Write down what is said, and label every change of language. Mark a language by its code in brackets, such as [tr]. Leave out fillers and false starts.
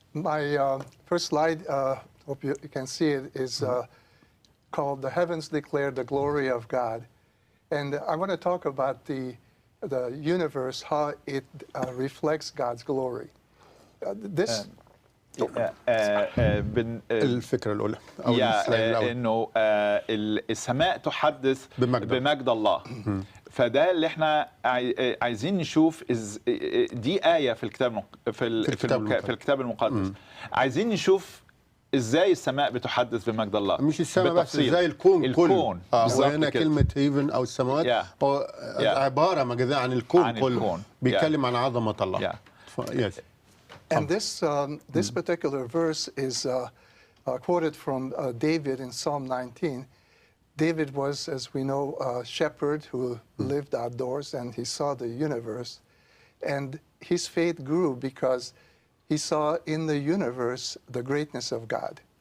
[en] My first slide, hope you can see it, is called "The Heavens Declare the Glory of God," and I want to talk about the universe, how it reflects God's glory. This. [ar] الفكرة الأولى أو السلايد الأول إنه السماء تحدث بمجد الله. فده اللي احنا عايزين نشوف دي آية في الكتاب المقدس. عايزين نشوف ازاي السماء بتحدث بمجد الله، مش السماء بس، ازاي الكون كله. وهنا كلمة هيفن أو السماوات هو عبارة مجازية عن الكون كله، بيتكلم عن عظمة الله. [en] Yes. And this particular verse is quoted from David in Psalm 19. David was, as we know, a shepherd who lived outdoors, and he saw the universe. And his faith grew because he saw in the universe the greatness of God.